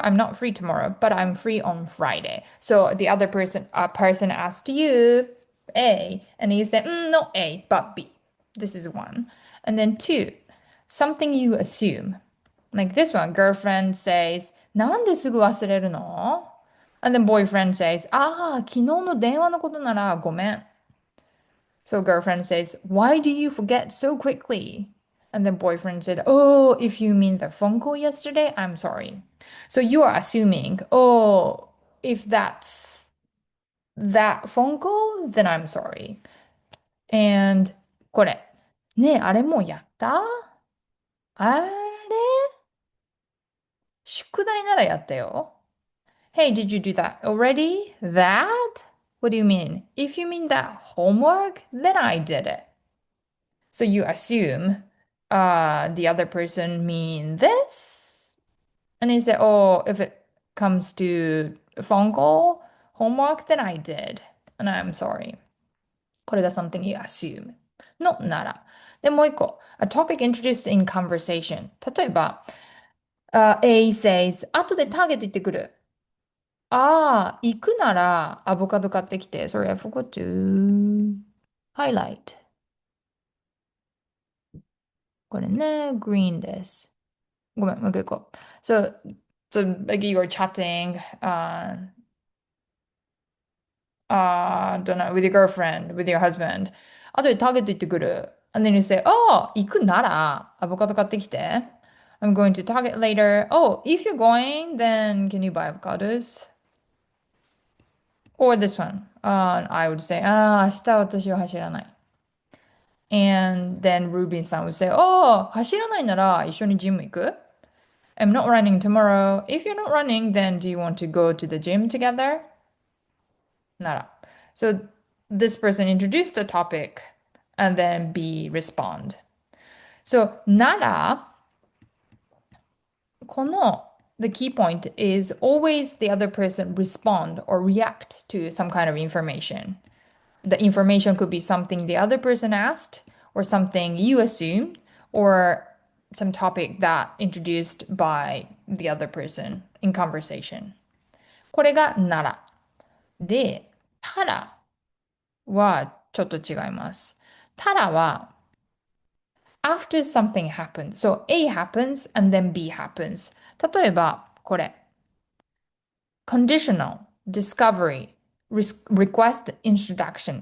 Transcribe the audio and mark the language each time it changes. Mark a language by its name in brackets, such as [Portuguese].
[English] I'm not free tomorrow, but I'm free on Friday. So the other person asked you A, and you said, not A, but B. This is one. And then two, something you assume. Like this one, girlfriend says, [Japanese] なんですぐ忘れるの？ [English] And then boyfriend says, [Japanese] ああ、昨日の電話のことならごめん。 [English] So girlfriend says, why do you forget so quickly? And then boyfriend said, oh, if you mean the phone call yesterday, I'm sorry. So you are assuming, oh, if that's that phone call, then I'm sorry. [Japanese] And これ。ねえ、あれもうやった？あれ宿題ならやったよ。 [English] Hey, did you do that already? That? What do you mean? If you mean that homework, then I did it. So you assume the other person mean this, and you say, oh, if it comes to phone call, homework, then I did, and I'm sorry. [Japanese] これが [English] something you assume [Japanese] のなら。で、もう一個。 [English] A topic introduced in conversation. [Japanese] 例えば、 [English] A says, [Japanese] 後でターゲット行ってくる。ああ、行くならアボカド買ってきて。 [English] Sorry, I forgot to highlight. [Japanese] これね、green です。ごめん、もう一回行こう。 [English] So like you were chatting, don't know, with your girlfriend, with your husband. [Japanese] 後でターゲット行ってくる。 [English] And then you say, oh, [Japanese] 行くならアボカド買ってきて。 [English] I'm going to Target later. Oh, if you're going, then can you buy avocados? Or this one. I would say, [Japanese] ああ、明日私は走らない。 [English] And then Ruby さん would say, oh, [Japanese] 走らないなら一緒にジム行く？ [English] I'm not running tomorrow. If you're not running, then do you want to go to the gym together? Nara. So this person introduced the topic and then B respond. So Nara, この the key point is always the other person respond or react to some kind of information. The information could be something the other person asked or something you assumed or some topic that introduced by the other person in conversation. [Japanese] これがなら。で、たらはちょっと違います。たらは [English] after something happens. So A happens and then B happens. [Japanese] 例えば、これ。 [English] conditional, discovery, request, introduction.